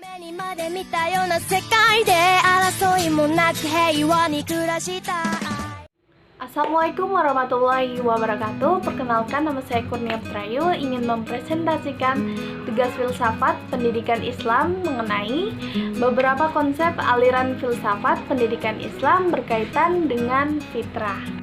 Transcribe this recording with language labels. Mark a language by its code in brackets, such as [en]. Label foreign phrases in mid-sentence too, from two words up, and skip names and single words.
[ja] にまで見たような世界で争いもなく平和に暮らしたい。 [ar] السلام عليكم ورحمة الله وبركاته. [id] Perkenalkan, nama saya Kurnia Petrayu, ingin mempresentasikan tugas filsafat pendidikan Islam mengenai beberapa konsep aliran filsafat pendidikan Islam berkaitan dengan fitrah.